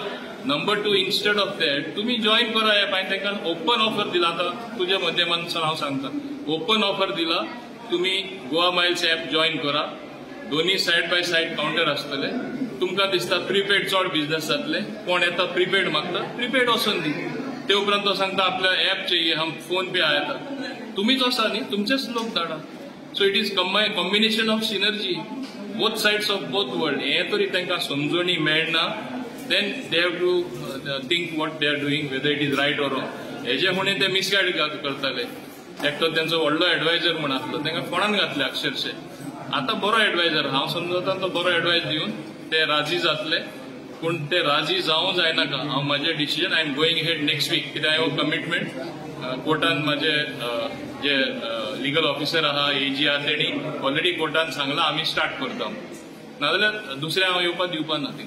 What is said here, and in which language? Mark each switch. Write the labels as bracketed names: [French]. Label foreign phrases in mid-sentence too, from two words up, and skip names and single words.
[Konkani] नंबर 2, [English] instead of that [Konkani] तुमी जॉईन करा ॲप। हांवें तांकां [English] open offer [Konkani] दिला। आतां तुज्या माध्यमांतल्यान हांव सांगता, [English] open offer [Konkani] दिला, तुमी गोवा मायल्स ॲप जॉईन करा। दोन्ही [English] side by side [Konkani] काउंटर आसतले। तुमकां दिसता प्रीपेड चड बिझनेस जातले, कोण येता प्रीपेड मागता, प्रीपेड वचून दी। ते उपरांत तो सांगता आपल्या [Hindi] ॲप चाहिए, हम फोन पे आया था। [Konkani] तुम्हीच आसा न्ही, तुमचेच लोक धाडा। [English] so it is combination of synergy, both sides of both world. [Konkani] हें तरी तांकां समजणी मेळना, [English] Then they have to think what they are doing, whether it is right or wrong. [Konkani] हेजे म्हणे ते मिसगायड करताले। एकटो तेंचो व्हडलो एडवायझर म्हण आसलो, तांकां फोंडान घातले अक्षरशः। आतां बरो एडवायझर, हांव समजता तो बरो एडवायस दिवन ते राजी जातले, पूण ते राजी जावं जायनाका। हांव म्हाजें डिसिजन [English] I am going ahead next week, [Konkani] कित्याक हांवें कमिटमेंट कोर्टान म्हाजे जे [English] legal officer [Konkani] आहा, AG आहा, तेणी ऑलरेडी कोर्टान सांगलां आमी स्टार्ट करता, नाजाल्यार दुसऱ्या हांव येवपा दिवपा ना थिंगा।